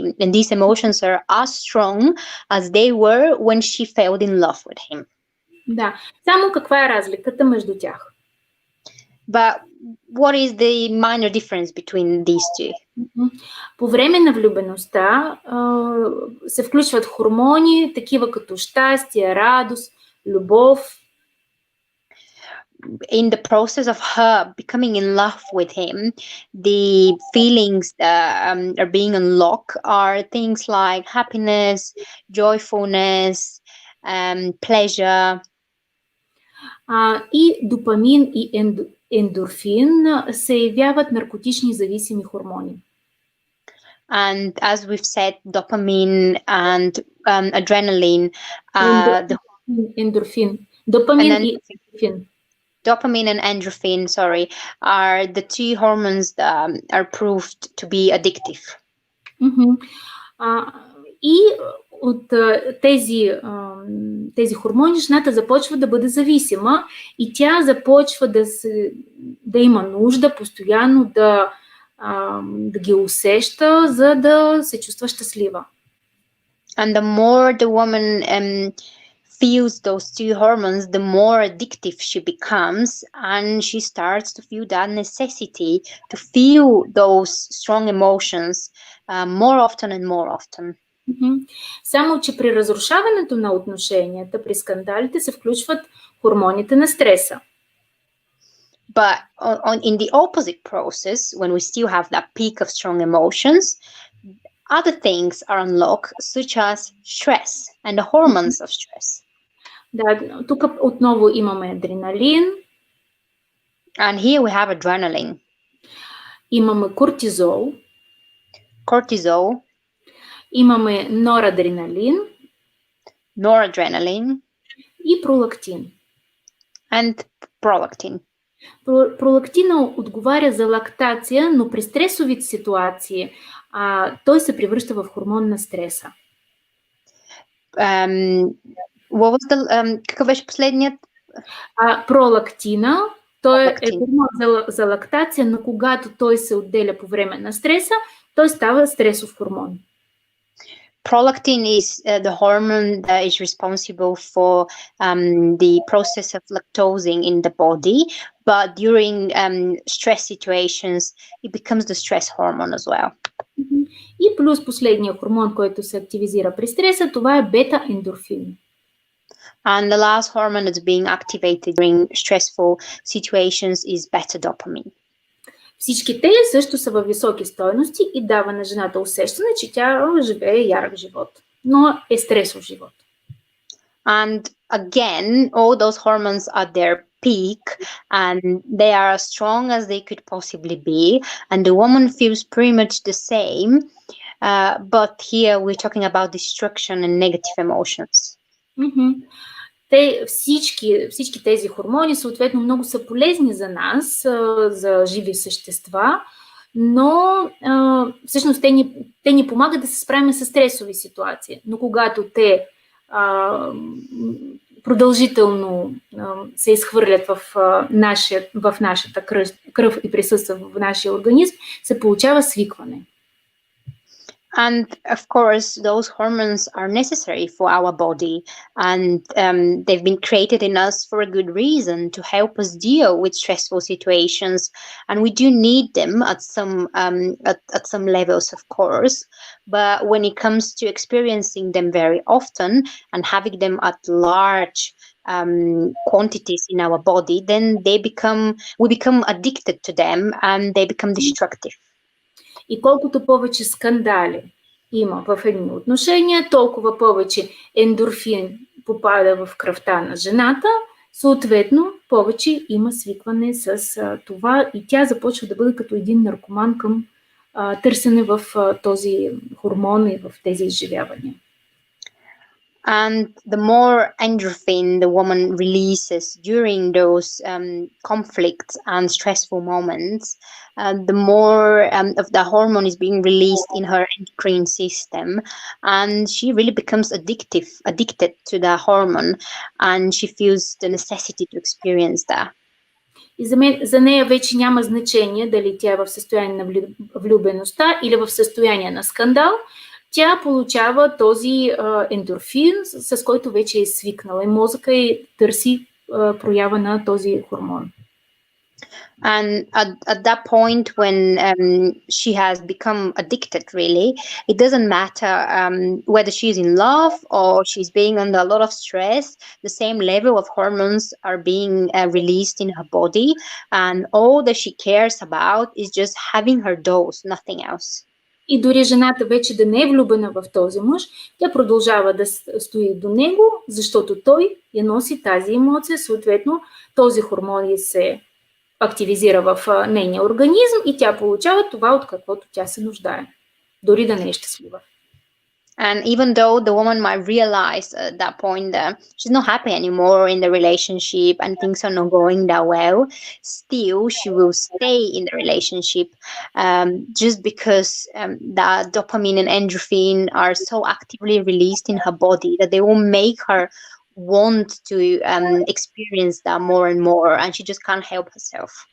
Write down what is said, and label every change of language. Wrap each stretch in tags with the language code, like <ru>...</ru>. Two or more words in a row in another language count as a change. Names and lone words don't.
<en>And these emotions are as strong as they were when she fell in love with him.</en> <bg>Да. Само каква е разликата между тях?</bg> <en>But what is the minor difference between these two?</en> <bg>По време на влюбеността се включват хормони, такива като щастие, радост, любов.</bg> <en>In the process of her becoming in love with him, the feelings that are being unlocked are things like happiness, joyfulness, pleasure.</en> <bg>И допамин и ендорфин се явяват наркотични зависими хормони.</bg> <en>And as we've said, dopamine and adrenaline,</en> <bg>Ендорфин. Допамин and и ендорфин.</bg> <en>dopamine and endorphin, sorry, are the two hormones that are proved to be addictive.</en> <bg>И от тези хормони жената започва да бъде зависима и тя започва да има нужда постоянно да ги усеща, за да се чувства щастлива.</bg> <en>And the more the woman feels those two hormones, the more addictive she becomes, and she starts to feel that necessity to feel those strong emotions more often and more often.</en> <bg>Само че при разрушаването на отношенията, при скандалите се включват хормоните на стреса.</bg> <en>But in the opposite process, when we still have that peak of strong emotions, other things are unlocked, such as stress and the hormones of stress.</en> <bg>Да, тук отново имаме адреналин. And here we have adrenaline. Имаме кортизол. Cortisol. Имаме норадреналин. Noradrenaline. И пролактин.</bg> <en>And prolactin.</en> <bg>Пролактина отговаря за лактация, но при стресовите ситуации той се превръща в хормон на стреса.</bg> <en>What was the,</en> <bg>какъв беше последният? Пролактина, той е хормон за лактация, но когато той се отделя по време на стреса, той става стресов хормон.</bg> <en>Prolactin is the hormone that is responsible for the process of lactosing in the body, but during stress situations, it becomes the stress hormone as well.</en> <bg>И плюс последния хормон, който се активизира при стреса, това е бета-ендорфин.</bg> <en>And the last hormone that's being activated during stressful situations is beta dopamine.</en> <bg>Всички те също са във високи стойности и дава на жената усещане, че тя живее ярък живот, но е стресов живот.</bg> <en>And again, all those hormones are their peak and they are as strong as they could possibly be, and the woman feels pretty much the same, but here we're talking about destruction and negative emotions.</en> <bg>Всички тези хормони съответно много са полезни за нас, за живи същества, но всъщност те ни помагат да се справим с стресови ситуации. Но когато те продължително се изхвърлят в нашата кръв и присъстват в нашия организм, се получава свикване.</bg> <en>And of course, those hormones are necessary for our body, and they've been created in us for a good reason to help us deal with stressful situations. And we do need them at some levels, of course. But when it comes to experiencing them very often and having them at large quantities in our body, then we become addicted to them, and they become destructive.</en> <bg>И колкото повече скандали има в едни отношения, толкова повече ендорфин попада в кръвта на жената Съответно, повече има свикване с това и тя започва да бъде като един наркоман към търсене в този хормон и в тези изживявания.</bg> <en>And the more endorphin the woman releases during those conflicts and stressful moments, the more of the hormone is being released in her endocrine system, and she really becomes addicted to the hormone, and she feels the necessity to experience that.</en> <bg>И за нея вече няма значение дали тя е в състояние на влюбеността или в състояние на скандал. Тя получава този ендорфин, с който вече е свикнала и мозъка и търси проява на този хормон.</bg> <en>And at that point, when she has become addicted, really, it doesn't matter whether she's in love or she's being under a lot of stress. The same level of hormones are being released in her body, and all that she cares about is just having her dose, nothing else.</en> <bg>И дори жената вече да не е влюбена в този мъж, тя продължава да стои до него, защото той я носи тази емоция, съответно този хормон се активизира в нейния организъм и тя получава това, от каквото тя се нуждае, дори да не е щастлива.</bg> <en>And even though the woman might realize at that point that she's not happy anymore in the relationship and things are not going that well, still she will stay in the relationship just because the dopamine and endorphin are so actively released in her body that they will make her want to experience that more and more, and she just can't help herself.</en>